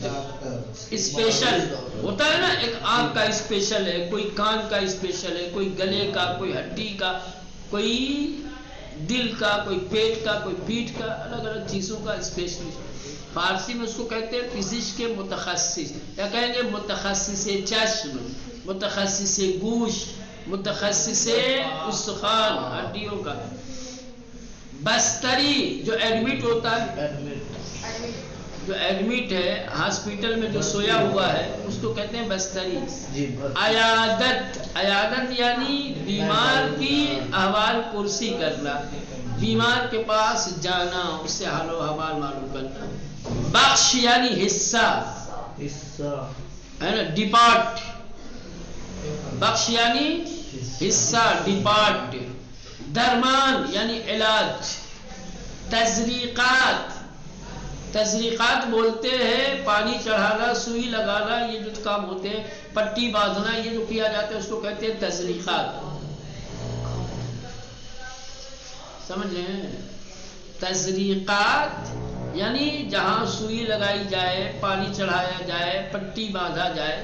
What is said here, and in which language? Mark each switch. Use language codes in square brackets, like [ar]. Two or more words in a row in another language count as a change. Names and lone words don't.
[ur] اسپیشل ہوتا ہے نا، ایک آنکھ کا اسپیشل ہے، کوئی کان کا اسپیشل ہے، کوئی گلے کا، کوئی ہڈی کا، کوئی دل کا، کوئی پیٹ کا، کوئی پیٹھ کا، الگ الگ چیزوں کا اسپیشلسٹ. فارسی میں اس کو کہتے ہیں فزکس کے متخصص، یا کہیں گے [fa] متخصص چشم، متخصص گوشت، متخصص استخوان، [ur] ہڈیوں کا. بستری جو ایڈمٹ ہوتا ہے، جو ایڈمٹ ہے ہاسپٹل میں جو سویا ہوا ہے اس کو کہتے ہیں بستری. عیادت، عیادت یعنی بیمار کی احوال پرسی کرنا، بیمار کے پاس جانا، اس سے حال و احوال معلوم کرنا. بخش یعنی حصہ، ہے نا، ڈپارٹ. بخش یعنی حصہ، ڈپارٹ. درمان یعنی علاج. تزریقات، تزریقات بولتے ہیں پانی چڑھانا، سوئی لگانا، یہ جو کام ہوتے ہیں، پٹی باندھنا، یہ جو کیا جاتا ہے اس کو کہتے ہیں تزریقات. سمجھ رہے ہیں؟ تزریقات یعنی جہاں سوئی لگائی جائے، پانی چڑھایا جائے، پٹی باندھا جائے.